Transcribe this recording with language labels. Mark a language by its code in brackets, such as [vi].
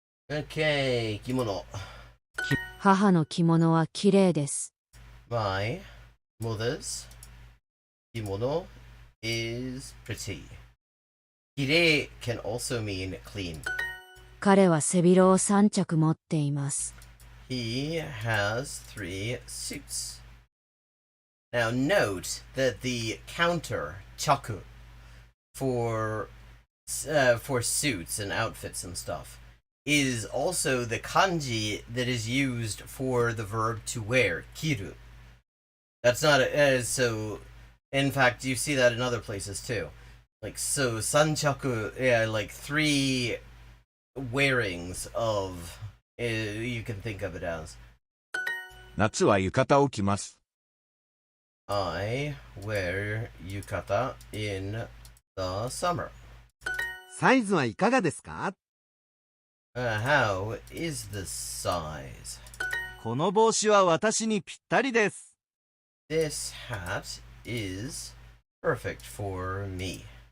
[en] Okay, kimono. [ja] 母の着物は綺麗です。 [en] My mother's kimono is pretty. Kirei can also mean clean. [ja] 彼は背広を3着持っています。 [en] He has 3 suits. Now note that the counter chaku for suits and outfits and stuff is also the kanji that is used for the verb to wear, kiru. That's not so. In fact, you see that in other places too. Like so, sanchaku, yeah, like 3 wearings of. You can think of it as. [ja] 夏は浴衣を着ます。 [en] I wear yukata in the summer. [ja] サイズはいかがですか？ [en] How is the size? [ja] この帽子は私にぴったりです。 [en] This hat is perfect for me.